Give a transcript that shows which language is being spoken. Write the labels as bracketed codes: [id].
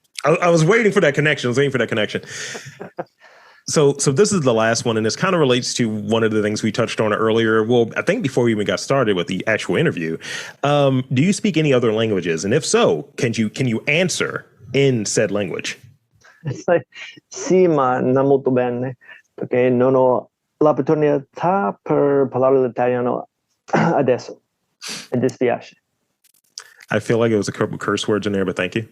[en] I was waiting for that connection. So this is the last one, and this kind of relates to one of the things we touched on earlier. Well, I think before we even got started with the actual interview. Do you speak any other languages? And if so, can you answer in said language? It's like, [it] sì, ma non molto bene, perché non ho l'opportunità per parlare l'italiano adesso. Mi dispiace. [en] I feel like it was a couple curse words in there, but thank you.